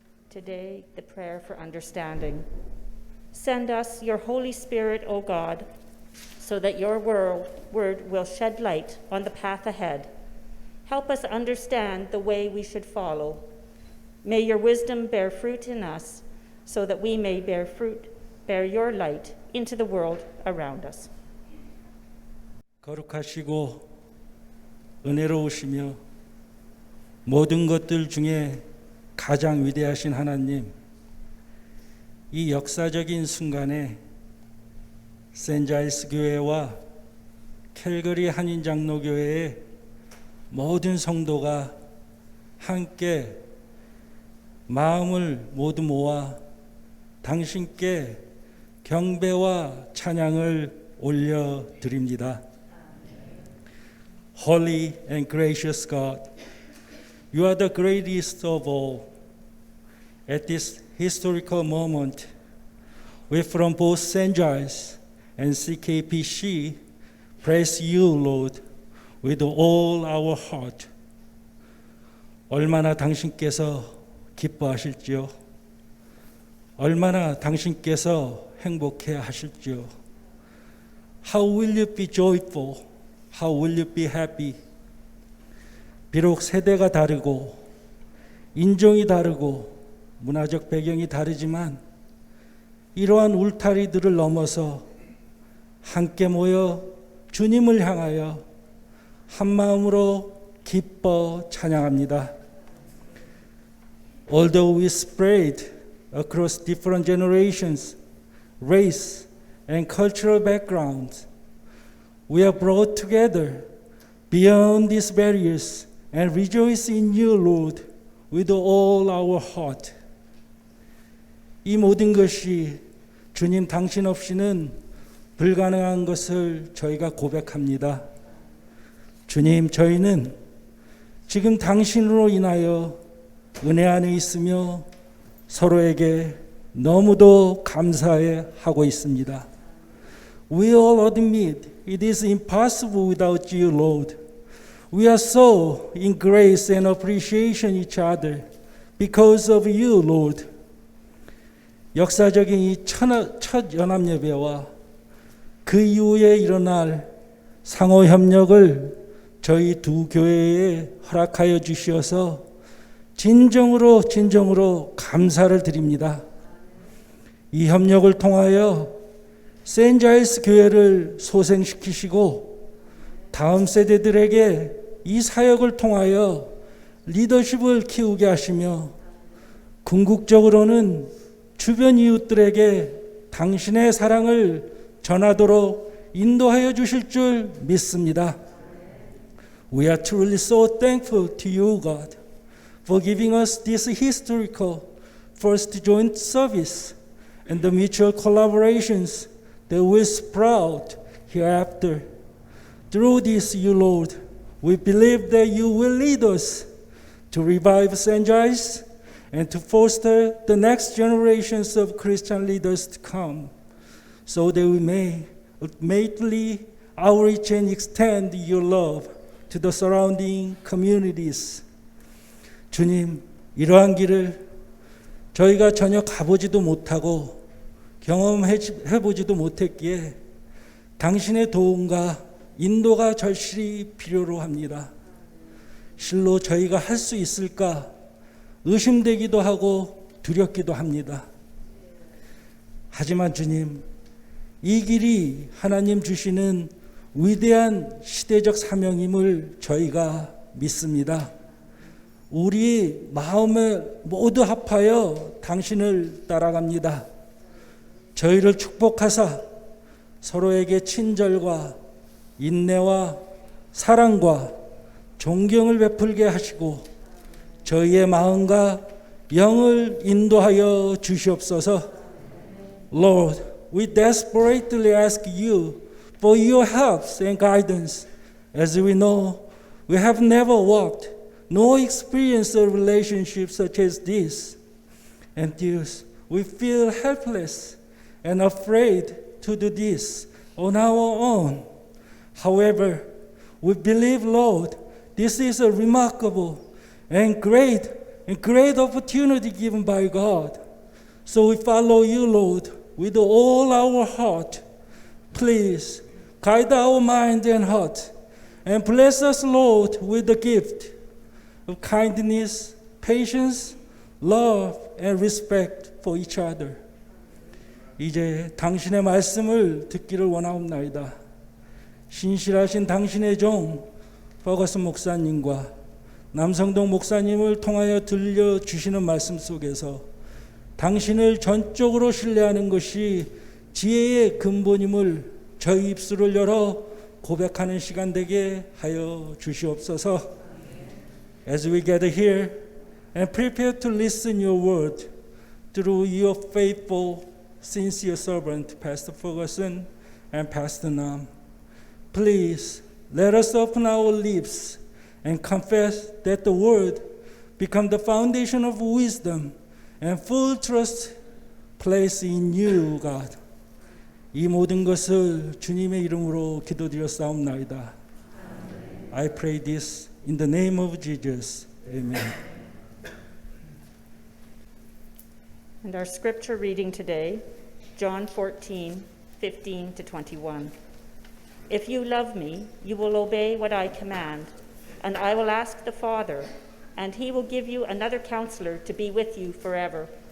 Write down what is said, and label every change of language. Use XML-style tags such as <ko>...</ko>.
<en>Today, the prayer for understanding. Send us your Holy Spirit, O God, so that your word will shed light on the path ahead. Help us understand the way we should follow. May your wisdom bear fruit in us, so that we may bear your light into the world around us.</en> <ko>거룩하시고 은혜로우시며 모든 것들 중에 가장 위대하신 하나님, 이 역사적인 순간에 센자일스 교회와 캘거리 한인장로교회의 모든 성도가 함께 마음을 모두 모아 당신께 경배와 찬양을 올려드립니다.</ko> <en>Holy and gracious God, you are the greatest of all. At this historical moment, we from both St. Giles and CKPC praise you, Lord, with all our heart.</en> <ko>얼마나 당신께서 기뻐하실지요. 얼마나 당신께서 행복해 하실지요.</ko> <en>How will you be joyful? How will you be happy?</en> <ko>비록 세대가 다르고 인종이 다르고 문화적 배경이 다르지만 이러한 울타리들을 넘어서 함께 모여 주님을 향하여 한 마음으로 기뻐 찬양합니다.</ko> <en>Although we spread across different generations, race, and cultural backgrounds, we are brought together beyond these barriers and rejoice in you, Lord, with all our heart.</en> <ko>이 모든 것이 주님 당신 없이는 불가능한 것을 저희가 고백합니다. 주님, 저희는 지금 당신으로 인하여 은혜 안에 있으며 서로에게 너무도 감사해 하고 있습니다.</ko> <en>We all admit it is impossible without you, Lord. We are so in grace and appreciation each other because of you, Lord.</en> <ko>역사적인 이 첫 연합예배와 그 이후에 일어날 상호 협력을 저희 두 교회에 허락하여 주시어서 진정으로 감사를 드립니다. 이 협력을 통하여 세인자일스 교회를 소생시키시고 다음 세대들에게 이 사역을 통하여 리더십을 키우게 하시며 궁극적으로는 주변 이웃들에게 당신의 사랑을 전하도록 인도하여 주실 줄 믿습니다.</ko> <en>We are truly so thankful to you, God, for giving us this historical first joint service and the mutual collaborations that will sprout hereafter. Through this, you Lord, we believe that you will lead us to revive St. Giles and to foster the next generations of Christian leaders to come, so that we may ultimately outreach and extend your love to the surrounding communities.</en> <ko>주님, 이러한 길을 저희가 전혀 가보지도 못하고 경험해보지도 못했기에 당신의 도움과 인도가 절실히 필요로 합니다. 실로 저희가 할 수 있을까 의심되기도 하고 두렵기도 합니다. 하지만 주님, 이 길이 하나님 주시는 위대한 시대적 사명임을 저희가 믿습니다. 우리 마음을 모두 합하여 당신을 따라갑니다. 저희를 축복하사 서로에게 친절과 인내와 사랑과 존경을 베풀게 하시고 저희의 마음과 영을 인도하여 주시옵소서.</ko> <en>Lord, we desperately ask you for your help and guidance. As we know, we have never walked nor experienced a relationship such as this. And thus, we feel helpless and afraid to do this on our own. However, we believe, Lord, this is a remarkable and great opportunity given by God. So we follow you, Lord, with all our heart. Please guide our mind and heart, and bless us, Lord, with the gift of kindness, patience, love, and respect for each other.</en> <ko>이제 당신의 말씀을 듣기를 원하옵나이다. 신실하신 당신의 종 버거슨 목사님과 남성동 목사님을 통하여 들려주시는 말씀 속에서 당신을 전적으로 신뢰하는 것이 지혜의 근본임을 저희 입술을 열어 고백하는 시간 되게 하여 주시옵소서.</ko> <en>As we gather here and prepare to listen your word through your faithful, sincere servant, Pastor Ferguson and Pastor Nam, please let us open our lips and confess that the word become the foundation of wisdom and full trust place in you, God.</en> <ko>이 모든 것을 주님의 이름으로 기도드렸사옵나이다.</ko> <en>I pray this in the name of Jesus. Amen. And our scripture reading today, John 14:15 to 21. If you love me, you will obey what I command, and I will ask the Father, and he will give you another counselor to be with you forever.</en>